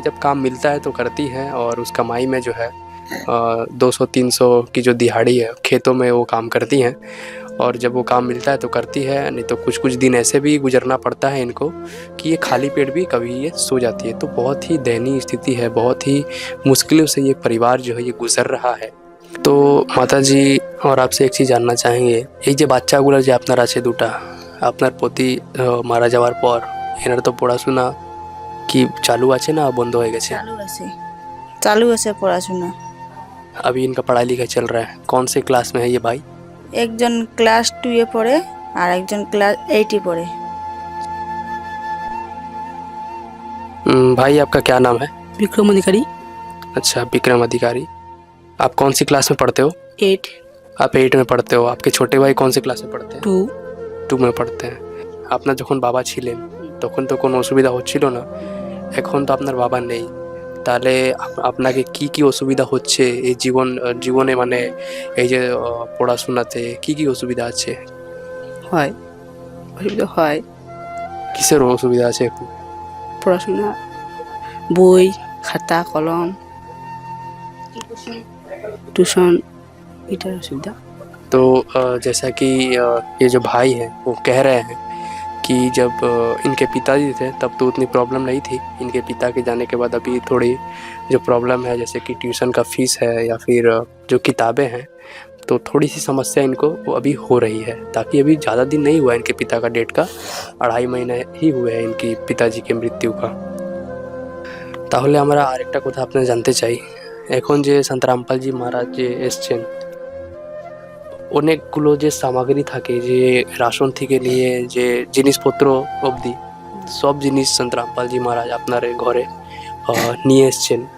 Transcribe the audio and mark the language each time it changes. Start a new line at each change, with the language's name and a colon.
Hindi: जब काम मिलता है तो करती हैं, और उस कमाई में जो है 200-300 की जो दिहाड़ी है खेतों में वो काम करती हैं। और जब वो काम मिलता है तो करती है, नहीं तो कुछ कुछ दिन ऐसे भी गुजरना पड़ता है इनको कि ये खाली पेट भी कभी ये सो जाती है। तो बहुत ही दयनीय स्थिति है, बहुत ही मुश्किलों से ये परिवार जो है ये गुजर रहा है। तो माता जी, और आपसे एक चीज़ जानना चाहेंगे,
Bangla: এই যে বাচ্চাগুলো যে আপনার আছে দুটা, আপনার প্রতি মারা যাওয়ার পর এনার তো পড়াশোনা কি চালু আছে না বন্ধ হয়ে গেছে? চালু আছে পড়াশোনা।
Hindi: अभी इनका पढ़ाई लिखाई चल रहा है। कौन से क्लास में है ये भाई?
Bangla: একজন ক্লাস 2 এ পড়ে আর একজন ক্লাস 8 এ পড়ে।
Hindi: भाई आपका क्या नाम है? विक्रम अधिकारी। अच्छा, विक्रम अधिकारी। आप कौन सी क्लास में पढ़ते हो? 8 आप 8 में पढ़ते हो। आपके छोटे भाई कौन सी क्लास में पढ़ते हैं? 2 2 में पढ़ते हैं।
Bangla: আপনার যখন বাবা ছিলেন তখন তো কোনো অসুবিধা হচ্ছিল না, এখন তো আপনার বাবা নেই, তাহলে আপনাকে কি কি অসুবিধা হচ্ছে এই জীবনে, মানে এই যে পড়াশোনাতে কি কি অসুবিধা আছে? হয়, অসুবিধা হয়। কিসের অসুবিধা আছে এখন? পড়াশোনা, বই, খাতা, কলম, ट्यूशन, এটার অসুবিধা।
Hindi: तो जैसा कि ये जो भाई हैं वो कह रहे हैं कि जब इनके पिताजी थे तब तो उतनी प्रॉब्लम नहीं थी। इनके पिता के जाने के बाद अभी थोड़ी जो प्रॉब्लम है, जैसे कि ट्यूशन का फीस है या फिर जो किताबें हैं, तो थोड़ी सी समस्या इनको वो अभी हो रही है। ताकि अभी ज़्यादा दिन नहीं हुआ इनके पिता का डेट का, 2.5 महीने ही हुए हैं इनकी पिताजी के मृत्यु का।
Bangla: তাহলে আমরা আরেকটা কথা আপনারা জানতে চাই, এখন যে শান্তরামপালজি মহারাজ যে এসছেন, অনেকগুলো যে সামগ্রী থাকে, যে রাশন থেকে নিয়ে যে জিনিসপত্র অবধি সব জিনিস শান্তরামপালজি মহারাজ আপনার ঘরে নিয়ে এসছেন।